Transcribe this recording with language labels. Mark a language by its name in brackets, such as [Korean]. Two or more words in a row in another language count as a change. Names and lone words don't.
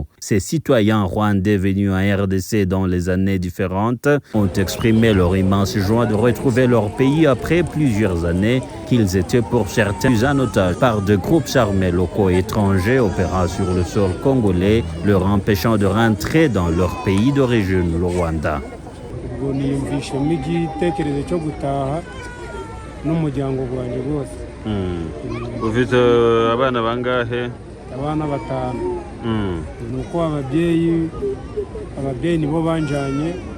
[French] Ces citoyens rwandais venus en RDC dans les années différentes ont exprimé leur immense joie de retrouver leur pays après plusieurs années qu'ils étaient pour certains en otage par de groupes armés locaux et étrangers opérant sur le sol congolais, leur empêchant de rentrer dans leur pays d'origine, le Rwanda. [Kinyarwanda] Ufite abana bangahe? Abana batanu. Nuko ababyeyi nibo banjanye.